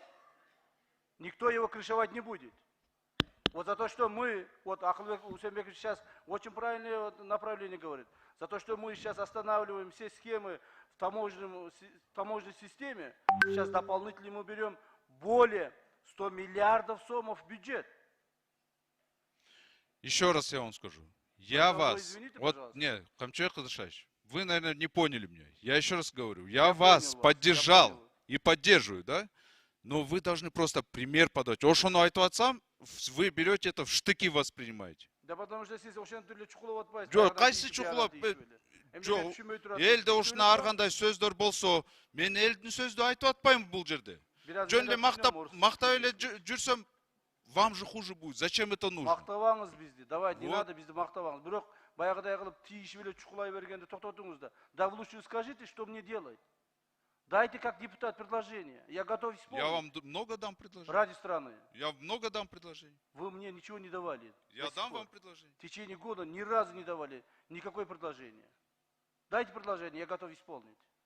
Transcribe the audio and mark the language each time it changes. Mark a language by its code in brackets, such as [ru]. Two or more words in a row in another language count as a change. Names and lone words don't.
[ru] Никто его крышевать не будет. Вот за то, что мы, вот Ахлыбек Усенбекович сейчас очень правильное направление говорит, за то, что мы сейчас останавливаем все схемы в таможенной системе, сейчас дополнительно мы берем более 100 миллиардов сомов в бюджет. Еще раз я вам скажу. Я вас... Извините, вот, пожалуйста. нет, Камчыбек Кыдырышевич, вы, наверное, не поняли меня. Я еще раз говорю. Я вас поддержал и поддерживаю, да? Но вы должны просто пример подать. [ky] Ошону айтып атсам, [ru] вы берете это в штыки воспринимаете. Да потому что [ky] сіз ошен түрлі чукулап атпайсыз. Жок, кайсы чукулап? Жок, элде ушуна ар кандай сөздөр болсо, мен элдин сөздү айтып атпайм бул жерде. Жөн эле мактап эле жүрсөм, [ru] вам же хуже будет. Зачем это нужно? [ky] Мактабаңыз бизди. [ru] Давайте, не надо [ky] бизди мактабаңыз. Бирок баягыдай кылып тийишип эле чукулай бергенде токтотуңуз да. [ru] Да лучше скажите, что мне делать. Дайте как депутат предложение. Я готов исполнить. Я вам много дам предложений. Ради страны. Я много дам предложений. Вы мне ничего не давали. Я дам вам предложение. В течение года ни разу не давали никакое предложение. Дайте предложение, я готов исполнить.